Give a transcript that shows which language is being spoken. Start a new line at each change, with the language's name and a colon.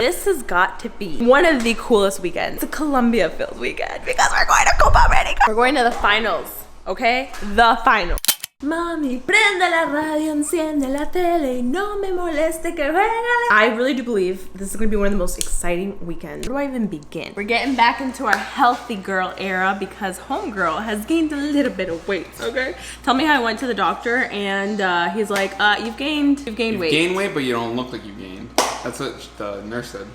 English: This has got to be one of the coolest weekends. It's a Colombia filled weekend because we're going to Copa America. We're going to the finals, okay? The finals.
Spanish: Mami, prende la radio, enciende la tele, no me moleste que juega.
English: I really do believe this is gonna be one of the most exciting weekends. Where do I even begin? We're getting back into our healthy girl era because homegirl has gained a little bit of weight, okay? Tell me how I went to the doctor and he's like, you've gained weight. You've gained weight, but you don't look like you gained. That's what the nurse said.